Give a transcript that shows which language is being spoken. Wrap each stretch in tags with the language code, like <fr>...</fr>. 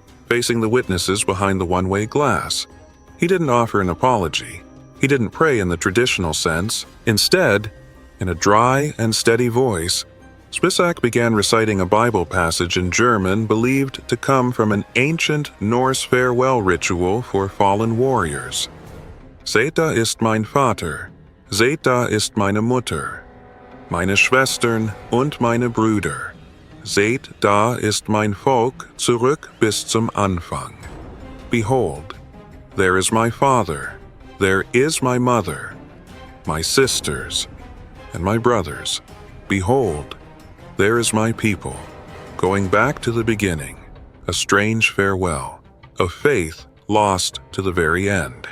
<en>Facing the witnesses behind the one-way glass, he didn't offer an apology. He didn't pray in the traditional sense. Instead, in a dry and steady voice, Spisac began reciting a Bible passage in German believed to come from an ancient Norse farewell ritual for fallen warriors.</en> <de>Seht da ist mein Vater, seht da ist meine Mutter, meine Schwestern und meine Brüder. Seht da ist mein Volk zurück bis zum Anfang.</de> <en>Behold, there is my father, there is my mother, my sisters, and my brothers. Behold, there is my people, going back to the beginning, a strange farewell, of faith lost to the very end.</en>